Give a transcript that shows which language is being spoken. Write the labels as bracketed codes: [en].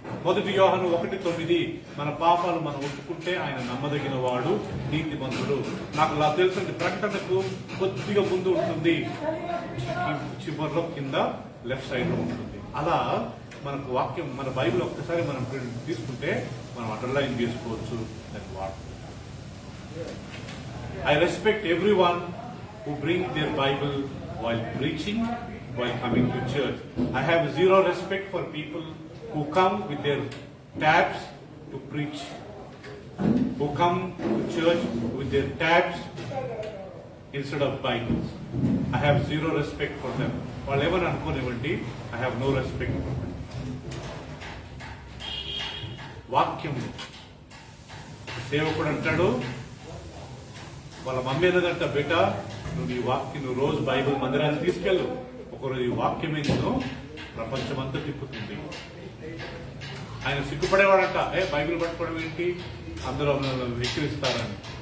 [te] 1 యోహాను 1:9 మన పాపాలు మనం ఒప్పుకుంటే ఆయన నమ్మదగిన వాడు, నీతిమంతుడు. నాకు తెలుసండి, ప్రకటనకు కొద్దిగా ముందు ఉంటుంది, చివరిలో కింద లెఫ్ట్ సైడ్ లో ఉంటుంది. అలా మనకు వాక్యం, మన బైబిల్ ఒక్కసారి మనం తీసుకుంటే మనం అండర్లైన్ చేసుకోవచ్చు, దాన్ని వాడుతుంది. [en] I respect everyone who bring their Bible while preaching, while coming to church. I have zero respect for people who come with their tabs to preach, who come to church with their tabs instead of Bibles. I have zero respect for them. Whatever [te] అనుకోనివ్వండి, [en] I have no respect for them. [te] వాక్యము. సేవకుడు అంటాడు, వాళ్ళ mummy అన్నదంట, బేట నువ్వు రోజు Bible మందిరాన్ని తీసుకెళ్ళు, ఒకరోజు ఈ వాక్యమే నేను ప్రపంచమంతా తిప్పుతుంది. ఆయన సిగ్గుపడేవాడంట, బైబిల్ పట్టుకోవడం ఏంటి, అందరూ వెక్కిరిస్తారని.